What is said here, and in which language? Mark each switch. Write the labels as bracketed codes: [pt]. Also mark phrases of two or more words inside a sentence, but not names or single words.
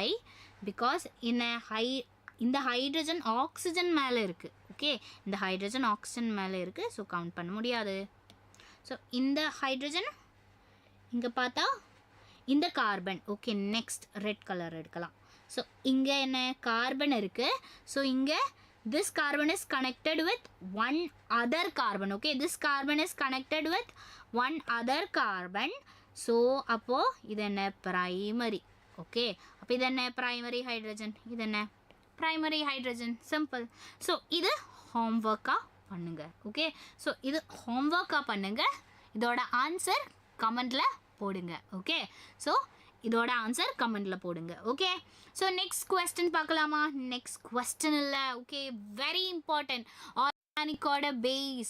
[ta] பிகாஸ் இந்த ஹைட்ரஜன் ஆக்சிஜன் மேலே இருக்குது. ஓகே, இந்த ஹைட்ரஜன் ஆக்சிஜன் மேலே இருக்குது. ஸோ கவுண்ட் பண்ண முடியாது. ஸோ இந்த ஹைட்ரஜன் இங்கே பார்த்தா இந்த கார்பன். ஓகே, [en] next red colour [ta] எடுக்கலாம். ஸோ இங்கே என்ன? கார்பன் இருக்குது. ஸோ இங்கே [en] this carbon is connected with one other carbon. Okay, this carbon is connected with one other carbon. [ta] So அப்போ இது என்ன? primary. ஓகே, அப்போ இது என்ன? [en] primary hydrogen. [ta] இது என்ன? [en] primary hydrogen. simple. [ta] ஸோ இது ஹோம்ஒர்க்காக பண்ணுங்க. ஓகே, ஸோ இது ஹோம்ஒர்க்காக பண்ணுங்க. இதோட ஆன்சர் கமெண்டில் போடுங்க. ஓகே, ஸோ இதோட ஆன்சர் கமெண்டில் போடுங்க. ஓகே, ஸோ [en] next question [ta] பார்க்கலாமா? [en] next question [ta] இல்லை. ஓகே, [en] very important. [ta] ஆர்கானிக்கோட பேஸ்.